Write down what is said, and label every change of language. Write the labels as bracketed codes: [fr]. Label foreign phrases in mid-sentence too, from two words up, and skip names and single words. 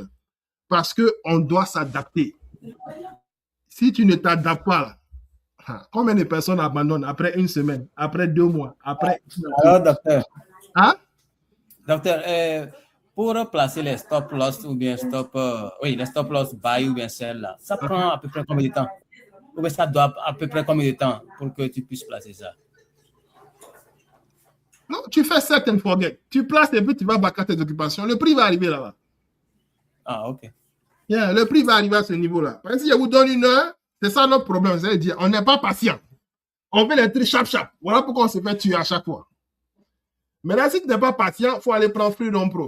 [fr] Parce qu'on doit s'adapter. Si tu ne t'adaptes pas, là, combien de personnes abandonnent après une semaine, après 2 mois, après... Alors, docteur. Hein? Docteur, pour placer les stop loss ou bien les [en] stop loss buy [fr] ou bien sell, là, ça prend à peu près combien de temps? Ou bien ça doit à peu près combien de temps pour que tu puisses placer ça? Non, tu fais [en] set and forget. [fr] Tu places et puis tu vas backer tes occupations. Le prix va arriver là-bas. Ah, OK. Yeah, le prix va arriver à ce niveau-là. Parce que si je vous donne 1 heure, c'est ça notre problème. C'est-à-dire, on n'est pas patient. On fait les trucs chap-chap. Voilà pourquoi on se fait tuer à chaque fois. Maintenant, si tu n'es pas patient, il faut aller prendre Freedom Pro.